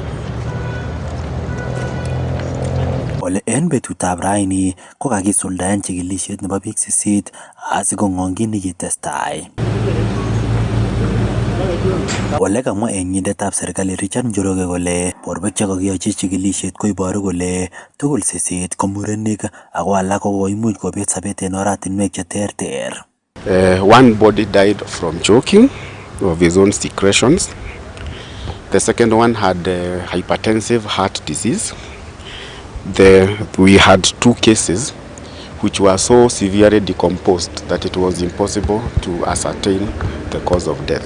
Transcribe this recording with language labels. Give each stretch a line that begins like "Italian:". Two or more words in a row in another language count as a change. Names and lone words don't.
Kipsigis: Ole en betutab raini ko kakisuldaen chikilisiet nebo biik 8 asikong'ong kit nekitestai. Ole kamwa eng'indetab serikali Richard Njoroge kole borwek chekakiyochi chikilisiet koiboru kole tugul 8 ko murenik ako alak kokoimuch kobet sobet en oratinwek cheterter.
English: One body died from choking of his own secretions. The second one had hypertensive heart disease. We had 2 cases which were so severely decomposed that it was impossible to ascertain the cause of death.